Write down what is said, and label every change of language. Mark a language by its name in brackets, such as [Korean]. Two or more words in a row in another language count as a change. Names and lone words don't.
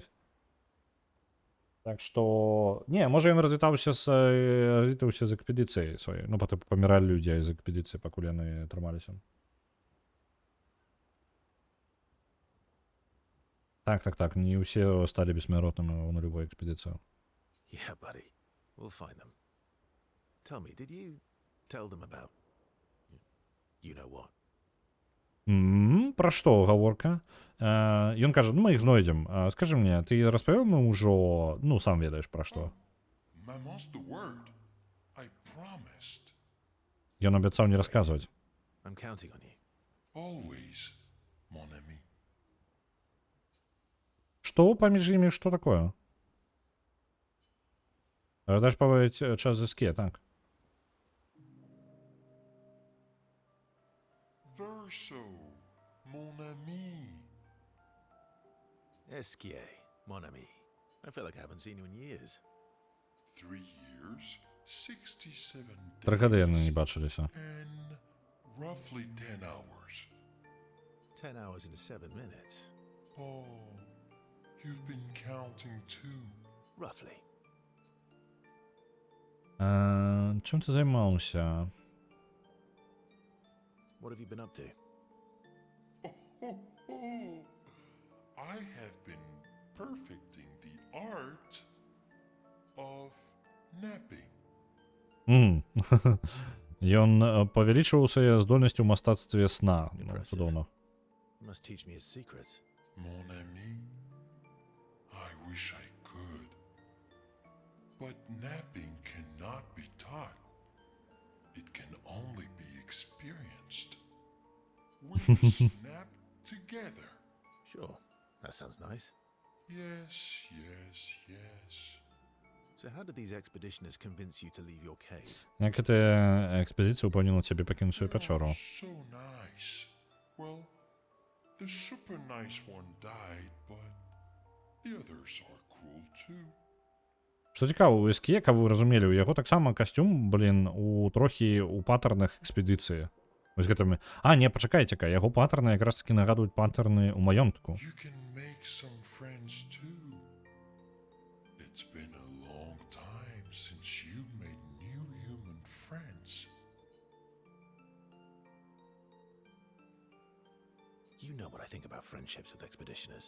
[Belarusian] Так што... Не, можа ён развітаўся з экспедыцыяй сваёй. Ну, потым паміралі людзі з экспедыцыі, пакуль яны трымаліся. Так, не ўсе сталі бессмяротнымі на любой экспедыцыі. [English] Yeah, buddy. We'll find them. Tell me, did you tell them about... You know what? [Belarusian] Пра што гаворка? Ён кажа, ну мы іх знойдзем. Скажы мне, ты распавёў мы ўжо, ну сам ведаеш пра што. Ён абяцаў не расказваць. Што паміж імі, што такое? Даш паводзіць час з SK, так? [French] Verso, mon ami. Esquier, mon ami. [English] I feel like I haven't seen you in years. 3 years, 67 days. [Belarusian] 3 гады яны не бачыліся. [English] And roughly 10 hours. 10 hours into 7 minutes. Oh, you've been counting too. Roughly. [Belarusian] Чым ты займаўся? [English] What have you been up to? I have been perfecting the art of Napping. [Belarusian] Ён павялічваў свае здольнасці ў мастацтве сна. Ну, [English] Impressive. [Belarusian] цудоўна. [English] You must teach me his secrets. [French] Mon ami, [English] I wish I could. But napping cannot be taught. It can only be experienced. We must nap together. Sure, that sounds nice. Yes, yes, yes. So how did these expeditioners convince you to leave your cave? [Belarusian] Як гэтая экспедыцыя ўпэўніла цябе пакінуць сваю пячору? [English] So nice. Well, the super nice one died, but the others are cruel too. [Belarusian] Што цікава, у Эскіе, каб вы разумелі, у яго таксама касцюм, у трохі ў патэрнах экспедыцыі. Вось гэтымі... А, не, пачакайце-ка, яго патэрны якраз такі нагадваюць патэрны ў маёнтку. [English] You can make some friends too. It's been a long time since you made new human friends. You know what I think about friendships with expeditioners.